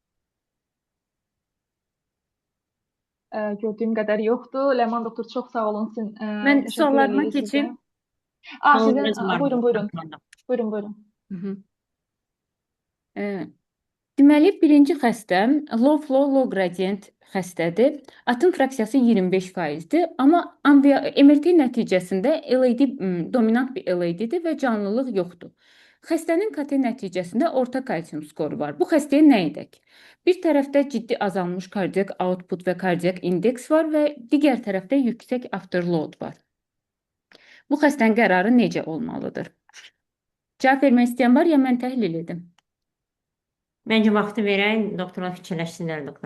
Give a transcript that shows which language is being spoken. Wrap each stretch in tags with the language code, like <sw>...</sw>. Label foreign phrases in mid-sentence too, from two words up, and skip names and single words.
<az>Gördüyüm qədər yoxdur. Ləman doktor, çox sağ olun. Mən Təşəkkür suallarıma edirik sizə. keçim. Sizin, Suallarınız var mı? buyurun. Buyurun. Hı -hı. E, Deməli, birinci xəstəm</az> <en>low flow, low gradient</en> <az>xəstədir. Atın fraksiyası 25%-dir, amma MRT nəticəsində LAD dominant bir LAD-dir və canlılıq yoxdur. Xəstənin KT nəticəsində orta kalsium skoru var. Bu xəstəyə nə edək? Bir tərəfdə ciddi azalmış kardiak output və kardiak indeks var və digər tərəfdə yüksək afterload var. Bu xəstənin qərarı necə olmalıdır? Cavab vermək istəyən var ya mən təhlil edim? Məncə vaxtı verək, doktorlar fikirləşsinlər, doktor.</az>